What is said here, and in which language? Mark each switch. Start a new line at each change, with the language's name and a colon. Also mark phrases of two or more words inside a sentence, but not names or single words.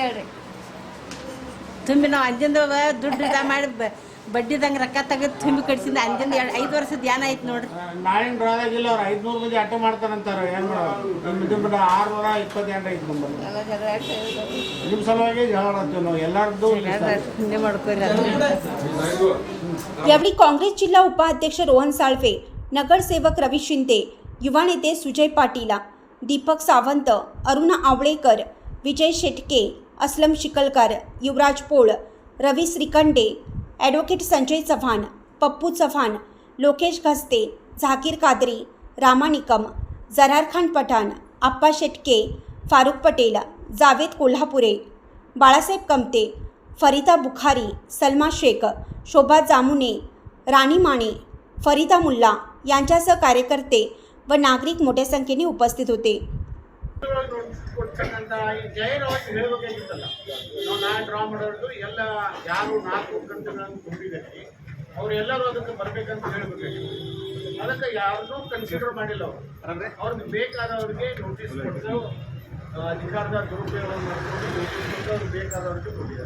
Kannada: ತುಂಬಿ ನಾವು ಅಂದಿಂದ ದುಡ್ಡು ಇದ ಮಾಡಿ ಬಡ್ಡಿದಂಗೆ ರೊಕ್ಕ ತೆಗೆದು ತುಂಬಿ ಕಟ್ಸಿಂದ ಅಂದಿಂದ 5 ವರ್ಷದ ಏನಾಯ್ತು ನೋಡ್ರಿ. ನಾಳಿನ ಡ್ರಾದಾಗಿಲ್ಲ, ಅವ್ರು 500 ಮಂದಿ ಅಟ್ಟ ಮಾಡ್ತಾರಂತಾರೆ. ಏನು ಮಾಡೋದು? ನಿಮ್ಮ 628 ಐತೆ ನಿಮ್ಮ ಸಲುವಾಗಿ ಜಗಳ ಆಡ್ತೀವಿ ನಾವು ಎಲ್ಲರದ್ದು. ಹಿಂದೆ ಮಾಡ್ಕೋರಿ.
Marathi: यावेळी काँग्रेस जिल्हा उपाध्यक्ष रोहन साळवे, नगरसेवक रवी शिंदे, युवा नेते सुजय पाटील, दीपक सावंत, अरुण आवळेकर, विजय शेटके, असलम शिकलकर, युवराज पोळ, रवी श्रीखंडे, ॲडव्होकेट संजय चव्हाण, पप्पू चव्हाण, लोकेश घस्ते, झाकीर कादरी, रामा निकम, जरार खान पठाण, आप्पा शेटके, फारुख पटेल, जावेद कोल्हापुरे, बाळासाहेब कमते, फरीदा बुखारी, सलमा शेख, शोभा जामुने, राणी माने, फरीदा मुल्ला यांच्यासह कार्यकर्ते व नागरिक मोठ्या संख्येने उपस्थित होते.
Kannada: ಕೊಡ್ತಕ್ಕಂಥ ಈ ಜಾಹೀರಾತು ಹೇಳಬೇಕಾಗಿತ್ತಲ್ಲ. ನಾವು ನಾಳೆ ಡ್ರಾ ಮಾಡೋದು ಎಲ್ಲ ಯಾರು 4 ಕಂತುಗಳನ್ನು ತುಂಬಿದ್ದಾರೆ ಅವರೆಲ್ಲರೂ ಅದಕ್ಕೆ ಬರಬೇಕಂತ ಹೇಳಬೇಕಾಗಿತ್ತು. ಅದಕ್ಕೆ ಯಾರನ್ನೂ ಕನ್ಸಿಡರ್ ಮಾಡಿಲ್ಲ. ಅವ್ರಿಗೆ ಬೇಕಾದವ್ರಿಗೆ ನೋಟಿಸ್ ಕೊಟ್ಟು ಅಧಿಕಾರದ ದುರುಪಯೋಗ ಮಾಡಿಕೊಂಡು ನೋಟಿಸ್ ಕೊಟ್ಟು ಅವ್ರಿಗೆ ಬೇಕಾದವ್ರಿಗೆ ಕೊಟ್ಟಿದ್ದಾರೆ.